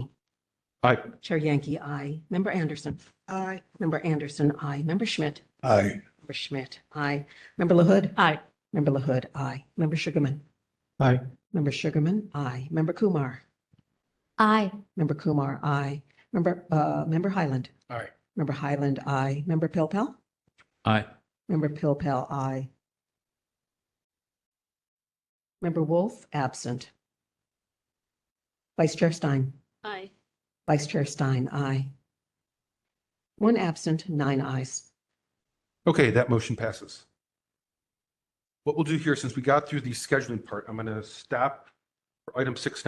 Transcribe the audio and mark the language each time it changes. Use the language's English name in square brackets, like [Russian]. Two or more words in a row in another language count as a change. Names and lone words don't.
[English] Aye. Chair Yankee, aye. Member Anderson. Aye. Member Anderson, aye. Member Schmidt. Aye. Member Schmidt, aye. Member LaHood. Aye. Member LaHood, aye. Member Sugarman. Aye. Member Sugarman, aye. Member Kumar. Aye. Member Kumar, aye. Member Highland. Aye. Member Highland, aye. Member Pilpel. Aye. Member Pilpel, aye. Member Wolf, absent. Vice Chair Stein. Aye. Vice Chair Stein, aye. 1 absent, 9 ayes. Okay, that motion passes. What we'll do here, since we got through the scheduling part, I'm going to stop for item 6 now.